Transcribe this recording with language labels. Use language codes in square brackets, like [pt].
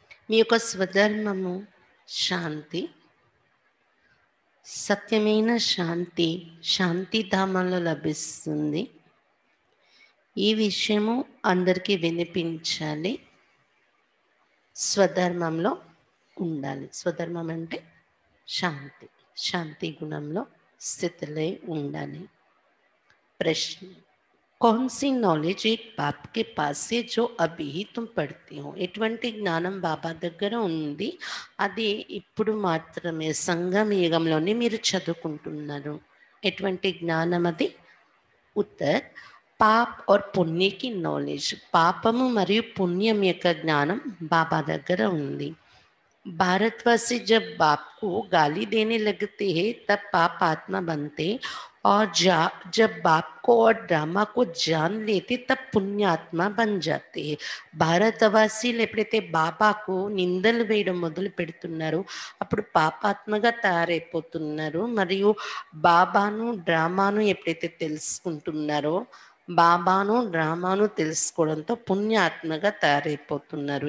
[te] మీ యొక్క స్వధర్మము శాంతి, సత్యమైన శాంతి శాంతిధామంలో లభిస్తుంది. ఈ విషయము అందరికీ వినిపించాలి. స్వధర్మంలో ఉండాలి. స్వధర్మం అంటే శాంతి, శాంతి గుణంలో స్థితిలో ఉండాలి. [hi] ప్రశ్న, कौन सी नॉलेज एक बाप के पास है जो अभी ही तुम पढ़ते हो? [te] ఎటువంటి జ్ఞానం బాబా దగ్గర ఉంది, అది ఇప్పుడు మాత్రమే సంగమ యుగంలోనే మీరు చదువుకుంటున్నారు. ఎటువంటి జ్ఞానం అది? [hi] ఉత్తర్, పాప్ और పుణ్య की नॉलेज. [te] పాపము మరియు పుణ్యం యొక్క జ్ఞానం బాబా దగ్గర ఉంది. [hi] भारतवासी जब बाप को गाली देने लगते हैं तब पाप आत्मा बनते, और जब बाप को और ड्रामा को जान लेते तब पुण्यात्मा बन जाते हैं. [te] భారతవాసీలు ఎప్పుడైతే బాబాకు నిందలు వేయడం మొదలు పెడుతున్నారో అప్పుడు పాపాత్మగా తయారైపోతున్నారు. మరియు బాబాను డ్రామాను ఎప్పుడైతే తెలుసుకుంటున్నారో, బాబాను డ్రామాను తెలుసుకోవడంతో పుణ్యాత్మగా తయారైపోతున్నారు.